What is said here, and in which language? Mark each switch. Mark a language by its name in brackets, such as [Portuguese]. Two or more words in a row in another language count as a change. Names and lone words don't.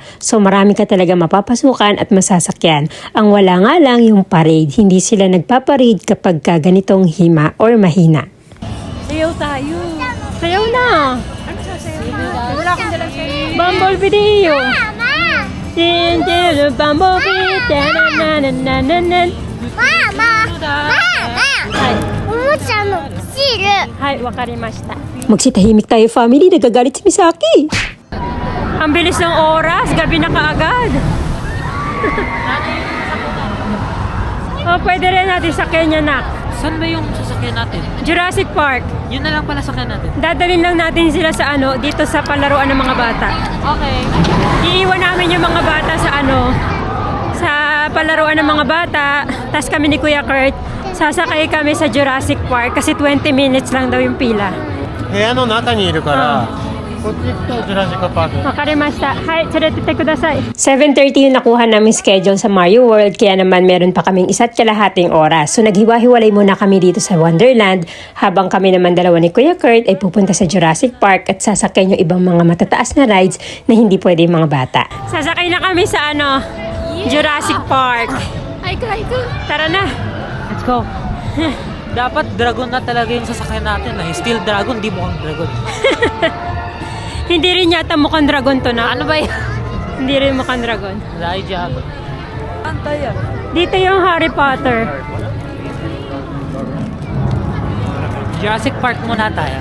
[Filipino] So marami ka talaga mapapasukan at masasakyan. Ang wala nga lang yung parade. Hindi sila nagpaparade kapag ka ganitong hima or mahina. Sayaw tayo. Sayaw na! Wala akong dalang sayaw. Bumblebee video! Bumblebee! Ta-na-na-na-na-na-na. Mama! [Japanese] Omo-chan noシールはい、わかりました. [Filipino] Magsitahimik tayo family, nagagalit si Misaki. Ang bilis ng oras, gabi na kaagad. Pwede rin natin sa Kenya na. Saan ba yung sasakyan natin? Jurassic Park. Yun na lang pala sakyan natin. Dadalhin lang natin sila sa dito sa palaruan ng mga bata. Okay. Iiwan namin yung mga bata sa palaruan ng mga bata. Tapos kami ni Kuya Kurt, sasakay kami sa Jurassic Park kasi 20 minutes lang daw yung pila. [Japanese] 部屋の中にいるから、こっち行くとジュラシックパーク。わかりました。はい、連れてください. [Filipino] 7:30 yung nakuha namin schedule sa Mario World kaya naman meron pa kaming 1.5 oras. So naghiwa-hiwalay muna kami dito sa Wonderland habang kami naman dalawa ni Kuya Kurt ay pupunta sa Jurassic Park at sasakyan yung ibang mga matataas na rides na hindi pwede yung mga bata. Sasakay na kami sa Jurassic Park. Ay, Tara na. [English] let's go. [Filipino] Dapat dragon na talaga yung sasakyan natin. Steel dragon, di mukhang dragon. Hindi rin yata mukhang dragon to na. Ano ba yan? Hindi rin mukhang dragon. Dahil dyan. Antay yan. Dito yung Harry Potter. Jurassic Park muna tayo.